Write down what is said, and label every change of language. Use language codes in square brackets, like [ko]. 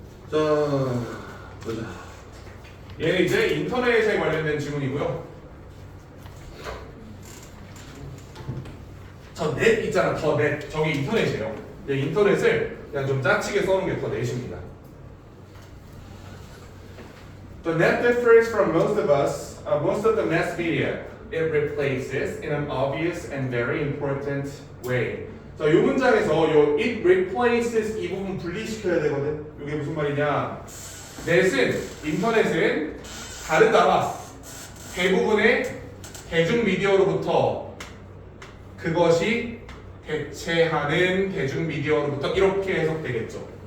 [ko] 자, 보자. 얘는 이제 인터넷에 관련된 질문이고요. 저 넷 있잖아, 더 넷. 저게 인터넷이에요. 인터넷을 그냥 좀 짜치게 써놓은 게 더 넷입니다. [en] The net differs from most of the mass media. It replaces in an obvious and very important way. [ko] 자, 이 문장에서 요 [en] it replaces [ko] 이 부분 분리시켜야 되거든. 이게 무슨 말이냐? 넷은 인터넷은 다르다. 대부분의 대중 미디어로부터 그것이 대체하는 대중 미디어로부터 이렇게 해석되겠죠.